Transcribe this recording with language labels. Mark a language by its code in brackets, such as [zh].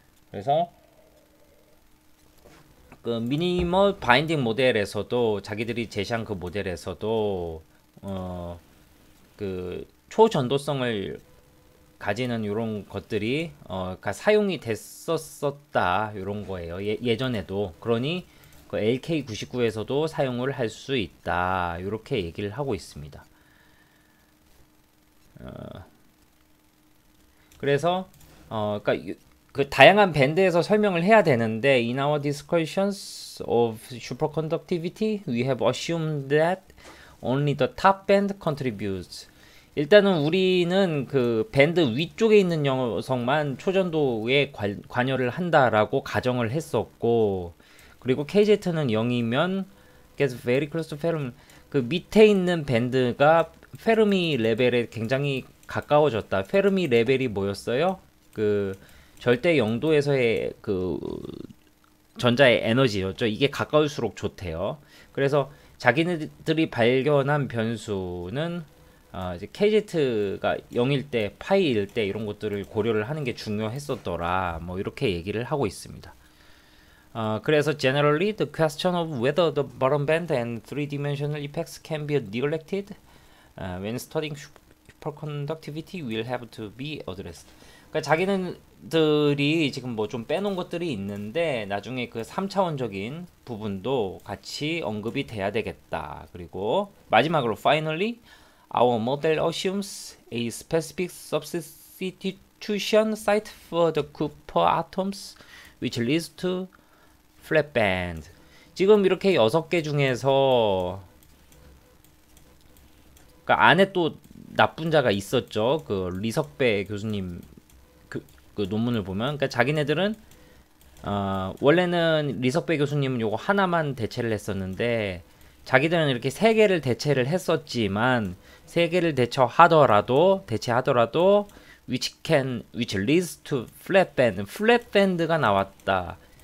[ko] 그래서 그 미니멀 바인딩 모델에서도 자기들이 제시한 그 모델에서도 그 초전도성을 가지는 이런 것들이 그러니까 사용이 됐었다 이런 거예요. 예전에도. 그러니 그 LK99에서도 사용을 할 수 있다 이렇게 얘기를 하고 있습니다. 그래서 그러니까 그 다양한 밴드에서 설명을 해야 되는데 [en] in our discussions of superconductivity we have assumed that only the top band contributes. [ko] 일단은 우리는 그 밴드 위쪽에 있는 녀석만 초전도에 관여를 한다라고 가정을 했었고, 그리고 KZ는 0이면 [en] gets very close to Fermi. [ko] 그 밑에 있는 밴드가 페르미 레벨에 굉장히 가까워졌다. 페르미 레벨이 뭐였어요? 그 절대 영도에서의 그 전자의 에너지였죠. 이게 가까울수록 좋대요. 그래서 자기네들이 발견한 변수는 이제 KZ가 0일 때, 파이일 때 이런 것들을 고려를 하는 게 중요했었더라. 뭐 이렇게 얘기를 하고 있습니다. 그래서 [en] generally the question of whether the bottom band and three-dimensional effects can be neglected when studying superconductivity will have to be addressed. [ko] 그러니까 자기네들이 지금 뭐 좀 빼놓은 것들이 있는데 나중에 그 3차원적인 부분도 같이 언급이 돼야 되겠다. 그리고 마지막으로 [en] finally our model assumes a specific substitution site for the Cooper atoms which leads to flat band. [ko] 지금 이렇게 6개 중에서 그러니까 안에 또 나쁜 자가 있었죠. 그 리석배 교수님 그 논문을 보면, 그러니까 자기네들은 원래는 리석배 교수님은 요거 하나만 대체를 했었는데 자기들은 이렇게 세 개를 대체를 했었지만 세 개를 대체하더라도 [en] which leads to flat band [ko] 가 나왔다.